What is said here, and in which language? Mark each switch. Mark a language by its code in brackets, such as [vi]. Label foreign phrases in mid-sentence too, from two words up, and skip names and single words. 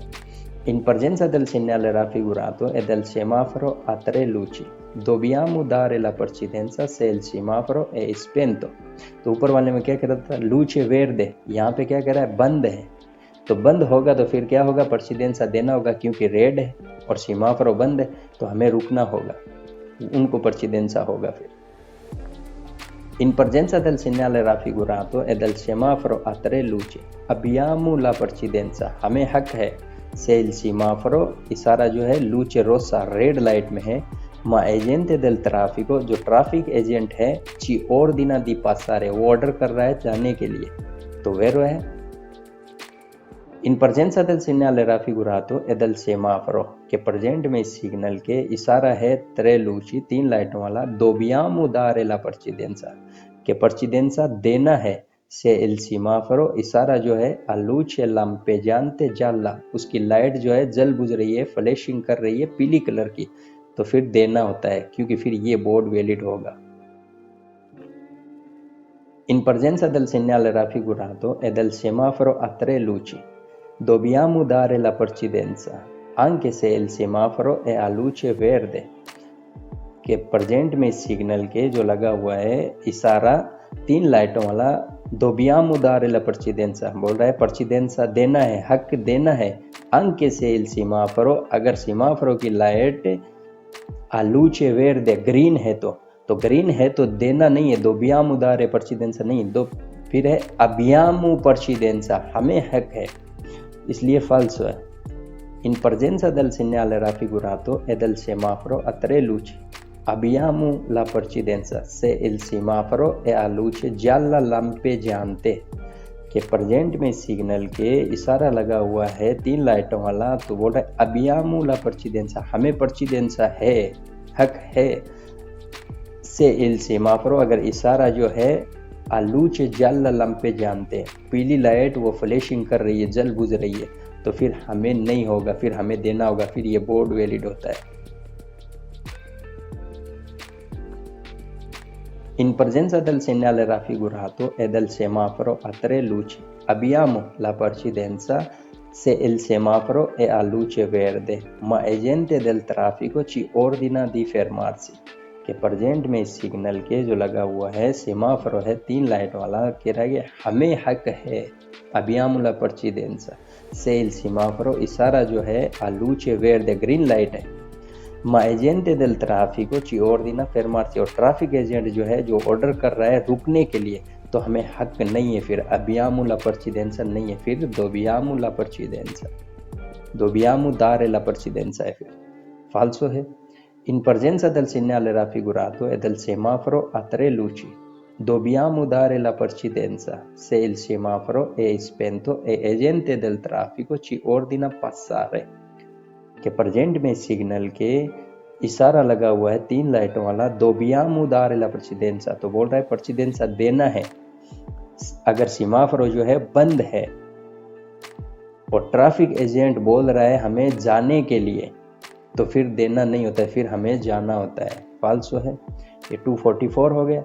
[it] In presenza del segnale raffigurato e del semaforo a 3 luci dobbiamo dare la precedenza se il semaforo è spento। [hi] तो ऊपर वाले में क्या कह रहा था [it] luce verde, [hi] यहाँ पे क्या कह रहा है बंद है तो बंद होगा तो फिर क्या होगा precedenza देना होगा क्योंकि रेड है और सीमाफोरो बंद है तो हमें रुकना होगा उनको precedenza होगा। फिर [it] in presenza del segnale raffigurato e del semaforo a 3 luci abbiamo la precedenza [hi] हमें हक है से [it] il semaforo [hi] इशारा जो है [it] luce rossa [en] red light [hi] में है [it] ma agente del traffico [hi] जो [en] traffic agent [hi] है [it] ci ordina di passare [hi] वो ऑर्डर कर रहा है जाने के लिए तो वेरो है। [it] In presenza del segnale raffigurato e del semaforo [hi] के प्रेजेंट में सिग्नल के इशारा है 3 luci 3 लाइटों वाला [it] dobbiamo dare la precedenza [hi] के precedenza देना है से [it] il semaforo [hi] इशारा जो है [it] a luce lampeggiante gialla [hi] उसकी लाइट जो है जल बुझ रही है फ्लैशिंग कर रही है पीली कलर की तो फिर देना होता है क्योंकि फिर ये [en] board valid [hi] होगा। [it] In presenza del segnale raffigurato e del semaforo a 3 luci dobbiamo dare la precedenza anche se il semaforo è a luce verde [hi] के प्रेजेंट में सिग्नल के जो लगा हुआ है इशारा 3 लाइटों वाला [it] dobbiamo dare la precedenza [hi] बोल रहा है precedenza देना है हक देना है [it] anche se il semaforo [hi] अगर सीमाफोरो की लाइट [it] a luce verde [hi] ग्रीन है तो ग्रीन है तो देना नहीं है [it] dobbiamo dare precedenza [hi] नहीं दो फिर है [it] abbiamo precedenza [hi] हमें हक है इसलिए falso है। [it] In presenza del segnale raffigurato e del semaforo a 3 luci abbiamo la precedenza se il semaforo è a luce gialla lampeggiante [hi] के प्रेजेंट में सिग्नल के इशारा लगा हुआ है 3 लाइटों वाला तो बोल रहा है [it] abbiamo la precedenza [hi] हमें precedenza है हक है से [it] il semaforo [hi] अगर इशारा जो है [it] a luce gialla lampeggiante [hi] पीली लाइट वो फ्लैशिंग कर रही है जल बुझ रही है तो फिर हमें नहीं होगा फिर हमें देना होगा फिर ये [en] board valid [hi] होता है। [it] In presenza del segnale raffigurato e del semaforo a 3 luci abbiamo la precedenza se il semaforo è a luce verde ma agente del traffico ci ordina di fermarsi [hi] के प्रेजेंट में सिग्नल के जो लगा हुआ है सेमाफोरो है 3 लाइट वाला कह रहा है हमें हक है [it] abbiamo la precedenza se il semaforo [hi] इशारा जो है [it] a luce verde [en] green light [hi] है [it] ma agente del traffico ci ordina fermarsi [hi] और [en] traffic agent [hi] जो है जो ऑर्डर कर रहा है रुकने के लिए तो हमें हक नहीं है फिर [it] abbiamo la precedenza [hi] नहीं है फिर [it] dobbiamo la precedenza dobbiamo dare la precedenza [hi] है फिर falso है। [it] In presenza del segnale raffigurato e del semaforo a 3 luci dobbiamo dare la precedenza se il semaforo è spento e agente del traffico ci ordina passare [hi] के प्रेजेंट में सिग्नल के इशारा लगा हुआ है 3 लाइटों वाला [it] dobbiamo dare la precedenza [hi] तो बोल रहा है precedenza देना है अगर सीमाफोरो जो है बंद है और [en] traffic agent [hi] बोल रहा है हमें जाने के लिए तो फिर देना नहीं होता है फिर हमें जाना होता है फाल्सो है। ये 244 हो गया।